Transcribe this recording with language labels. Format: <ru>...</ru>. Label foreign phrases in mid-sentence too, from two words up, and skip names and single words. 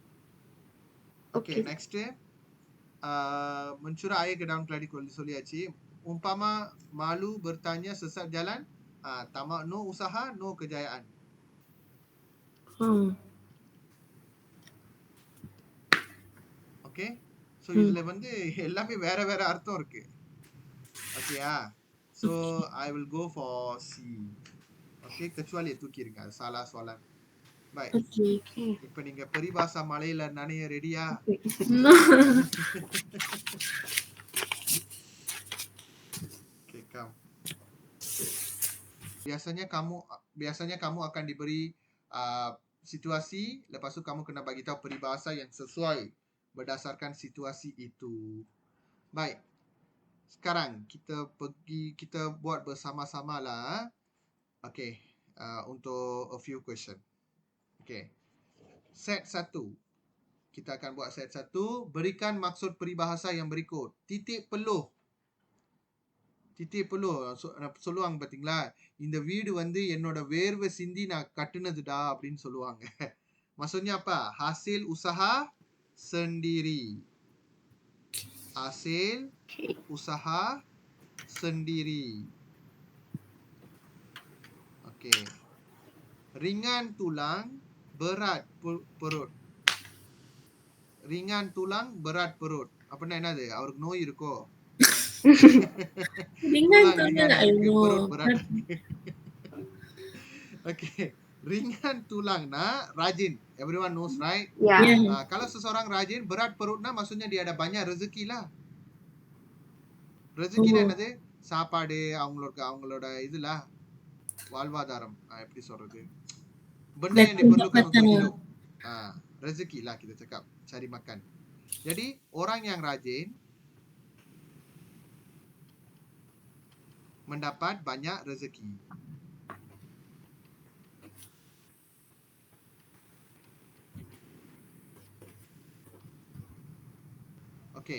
<ms>Okay, next mencurah air ke dalam keladi சொல்லியாச்சு. umpama malu bertanya sesat jalan, tamak no usaha, no kejayaan.</ms> <en>Okay, so</en> <ta>இதுல வந்து எல்லாமே வேற வேற அர்த்தம் இருக்கு. ஓகேயா?</ta> <en>So I will go for C.</en> <ms>Okay, kecuali</ms> <ta>தூக்கிருங்க, அது</ta> <ms>salah soalan. Baik. Okay.</ms> <ta>இப்ப நீங்க பெரிபாசா மலையில நனைய ரெடியா?</ta> <en>No. Okay, come.</en> <ms>Biasanya kamu akan diberi situasi, lepas tu kamu kena bagi tahu peribahasa yang sesuai berdasarkan situasi itu. Baik. Sekarang kita buat bersama-sama lah.</ms> <en>Okay. Untuk a few question. Okay. Set 1.</en> <ms>Kita akan buat set 1. Berikan maksud peribahasa yang berikut. Titik peluh.</ms> <ta>சொல்லுவாங்க பாத்தீங்களா, இந்த வீடு வந்து என்னோட வேர்வை சிந்தி நான் கட்டுனதுடா அப்படின்னு சொல்லுவாங்க.</ta> <ms>Maksudnya apa? Hasil usaha sendiri. Hasil usaha sendiri. Okey. Ringan tulang, berat perut. Ringan tulang, berat perut.</ms> <ta>அப்படின்னா என்னது? அவருக்கு நோய் இருக்கோ?</ta> <ms>Ringan tulang, perut berat. Okay. Ringan tulangna rajin.</ms> <en>Everyone knows, right? Yeah.</en> <ms>Kalau seseorang rajin, berat perutna maksudnya dia ada banyak rezeki lah.</ms> <ta>Rezekiனா என்னது? சாப்பாடு, அவங்களோட இதுல வாழ்வாதாரம். எப்படி சொல்றது?</ta> <ms>Benda yang diperlukan untuk hidup. Rezeki lah kita cakap. Cari makan. Jadi, orang yang rajin mendapat banyak rezeki. Okay.</ms>